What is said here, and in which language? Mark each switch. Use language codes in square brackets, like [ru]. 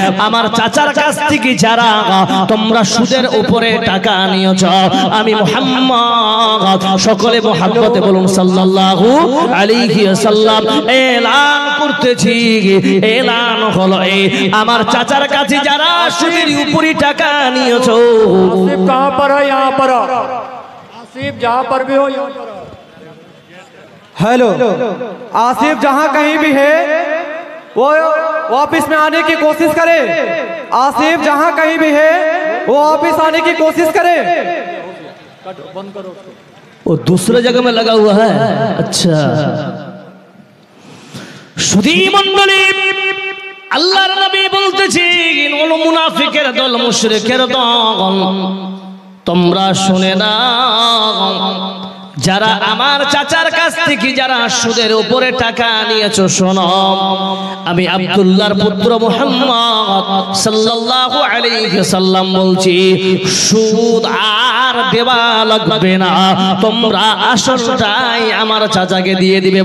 [bn] আমার চাচার কাছ থেকে যারা তোমরা সুদের উপরে টাকা নিয়েছ, আমি মুহাম্মদ, সকলে মুহাব্বতে বলুন সাল্লাল্লাহু আলাইহি ওয়াসাল্লাম, এলান করতেছি, এলান হলো এই আমার চাচার কাছে যারা সুদের উপরে টাকা নিয়েছ। [hi] आसिफ कहाँ पर है? यहाँ पर आसिफ जहाँ पर भी हो यहाँ पर। हेलो, आसिफ जहाँ कहीं भी है वो वापिस में आने की कोशिश करे। आसिफ जहाँ कहीं भी है वो वापिस आने की कोशिश करे। बंद करो उसको। वो दूसरे जगह में लगा हुआ है। [bn] अच्छा সুধী মণ্ডলী, আল্লাহর নবী বলতেছেন, ওল মুনাফিকের দল, মুশরিকের দল, তোমরা শুনে নাও, যারা আমার চাচার কাছ থেকে যারা সুদের উপরে টাকা নিয়েছো, শোনো, আমি আব্দুল্লাহর পুত্র মুহাম্মদ সাল্লাল্লাহু আলাইহি ওয়াসাল্লাম বলছি, সুদ আর দেওয়া লাগবে না, তোমরা আসলটাই আমার চাচাকে দিয়ে দিবে।